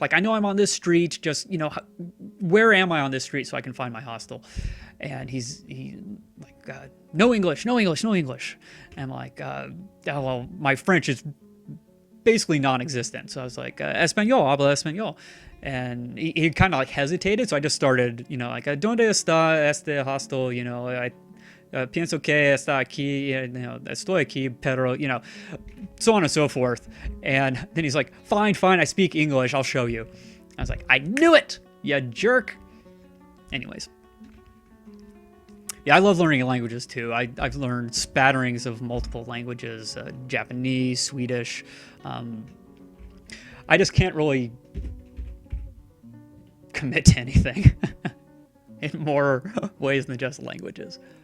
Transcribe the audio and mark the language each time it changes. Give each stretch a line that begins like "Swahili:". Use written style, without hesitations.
English: Like, I know I'm on this street. Just, where am I on this street so I can find my hostel? And he like, no English, no English, no English. And I'm like, oh, well, my French is basically non-existent. So I was like,
Spanish: Español, habla Español.
English: And he kind of like hesitated. So I just started, like,
Spanish: ¿Dónde está este hostel?
English: I
Spanish: pienso que está aquí, estoy aquí, pero,
English: so on and so forth. And then he's like, fine, I speak English. I'll show you. I was like, I knew it, you jerk. Anyways. Yeah, I love learning languages too. I've learned spatterings of multiple languages, Japanese, Swedish. I just can't really commit to anything in more ways than just languages.